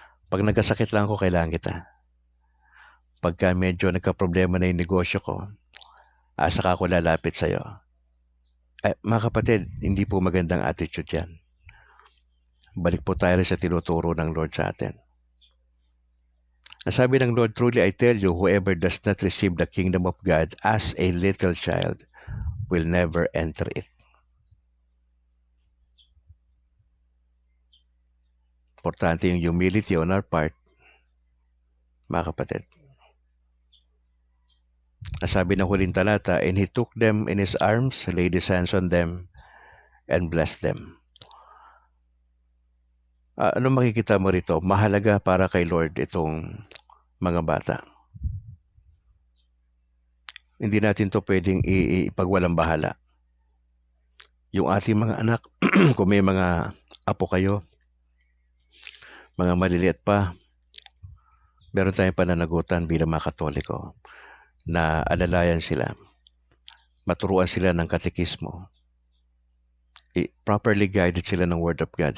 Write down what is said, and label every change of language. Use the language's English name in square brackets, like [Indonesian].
[Filipino] Pag nagkasakit lang ako, kailangan kita. Pagka medyo nagka-problema na yung negosyo ko, saka ako lalapit sa'yo. Mga kapatid, hindi po magandang attitude yan. Balik po tayo sa tinuturo ng Lord sa atin. [English] Ang sabi ng Lord, truly I tell you, whoever does not receive the kingdom of God as a little child will never enter it. [Filipino] Importante yung [English] humility on our part, [Filipino] mga kapatid. [English] Ang sabi ng huling talata, and he took them in his arms, laid his hands on them, and blessed them. [Filipino] Ano makikita mo rito? Mahalaga para kay Lord itong mga bata. Hindi natin to pwedeng ipagwalang bahala. Yung ating mga anak, kung may mga apo kayo, mga maliliit pa, meron tayong pananagutan bilang mga Katoliko na alalayan sila, maturuan sila ng katekismo, [English] properly guided [Filipino] sila ng Word of God.